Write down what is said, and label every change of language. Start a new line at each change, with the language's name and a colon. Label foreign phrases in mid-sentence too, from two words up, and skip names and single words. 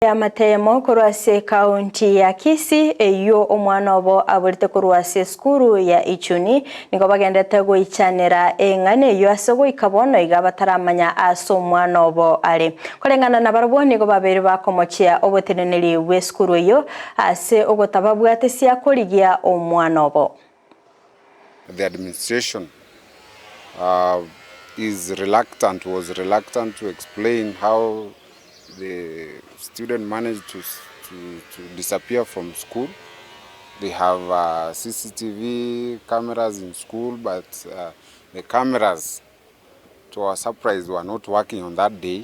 Gusii: Amatemo kurwase kaunti ya Kisii eyo omwanobo aburite kurwase skuru ya Ichuni niko bagendete goichanira engane yo asogo ikabono igabataramanya aso omwanobo ale kolengana na barabo niko babere bakomochia oboteneneri we skuru yo ase ogotababwate sia koligia omwanobo.
English: The administration was reluctant to explain how the student managed to disappear from school. They have CCTV cameras in school, but the cameras, to our surprise, were not working on that day.